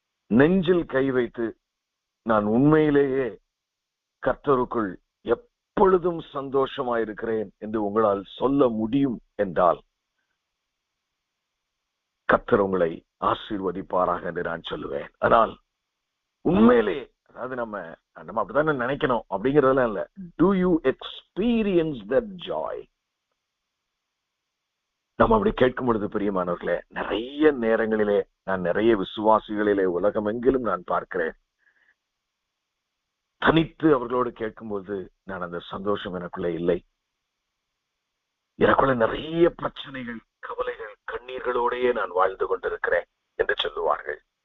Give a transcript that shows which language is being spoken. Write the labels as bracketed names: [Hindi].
[Tamil] நெஞ்சில் கை வைத்து நான் உண்மையிலேயே கர்த்தருக்குள் எப்பொழுதும் சந்தோஷமாயிருக்கிறேன் என்று உங்களால் சொல்ல முடியும் என்றால் கர்த்தர் உங்களை ஆசீர்வதிப்பாராக என்று நான் சொல்லுவேன். ஆனால் உண்மையிலே, அதாவது நம்ம அப்படித்தானே நினைக்கணும் அப்படிங்கறதெல்லாம் இல்ல. [English] Do you experience that joy? [Tamil] நம்ம அப்படி கேட்கும் பொழுது பிரியமானவர்களே, நிறைய நேரங்களிலே நான் நிறைய விசுவாசிகளிலே உலகம் எங்கிலும் நான் பார்க்கிறேன். தனித்து அவர்களோடு கேட்கும்போது நான் அந்த சந்தோஷம் எனக்குள்ள இல்லை. எனக்குள்ள நிறைய பிரச்சனைகள், கவலைகள், கண்ணீர்களோடையே நான் வாழ்ந்து கொண்டிருக்கிறேன் என்று சொல்லுவார்கள்.